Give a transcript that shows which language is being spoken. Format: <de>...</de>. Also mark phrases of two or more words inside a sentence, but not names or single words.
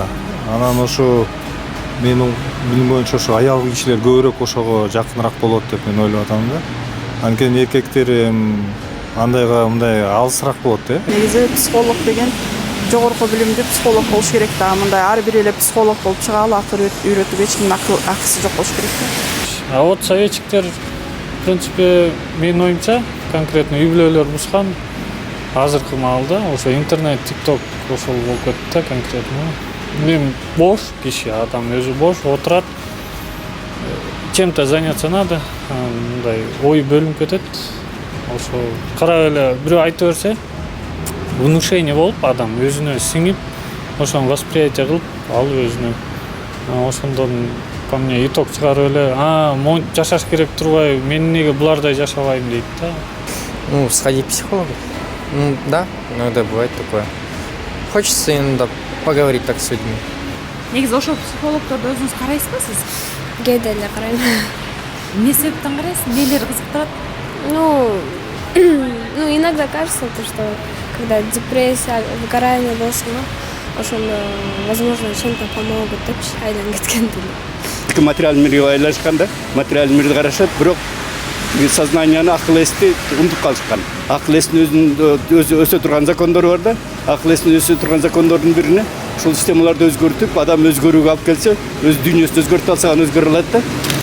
<ky>Анан ошо менин билим боюнча ошо аял кишилер көбүрөөк ошого жакыныраак болот деп мен ойлоп атам да. Анткени эркектер андайга мындай алысыраак болот да. Негизи психолог деген жогорку билимдүү психолог болуш керек да. Мындай ар бир эле психолог болуп чыгалы, акыр үйрөтүүгө эч кимдин акысы жок болуш керек да.</ky> <ru>А вот советчиктер, в принципе,</ru> <ky>менин оюмча, конкретно үй бүлөлөр бузган азыркы маалда ошо интернет, тикток ошол болуп кетти да конкретно. Мен бош киши, адам өзү бош отурат,</ky> <ru>чем-то заняться надо,</ru> <ky>мындай ой бөлүнүп кетет. Ошо карап эле бирөө айтып берсе, внушение болуп адам өзүнө сиңип, ошону восприятие кылып алып өзүнө. Ошондон</ky> <ru>по мне</ru> <ky>итог чыгарып эле, монт жашаш керек турбай, мен эмнеге булардай жашабайм дейт да.</ky> <ru>Сходить к психологу. Да, иногда бывает такое. Хочется иногда поговорить так с людьми.</ru> <ky>Негизи ошол психологдорду өзүңүз карайсызбы сиз? Кээде эле карайм. Эмне себептен карайсыз? Нелер кызыктырат?</ky> <ru>Иногда кажется, что когда депрессия,</ru> <ky>выгорание болсун, ошондо,</ky> <ru>возможно, чем-то помогут</ru> <ky>деп айдан кеткен деле. Материалдык мирге байланышканда, материалдык мирди карашат, бирок сознанияны, акыл эсти унутуп калышкан. Акыл эстин өзү өсө турган закондору бар да. Акыл эстин өсө турган закондордун бирине ушул системаларды өзгөртүп, адам өзгөрүүгө алып келсе, өз дүйнөсүн өзгөртүп алса, өзгөрө алат да.</ky>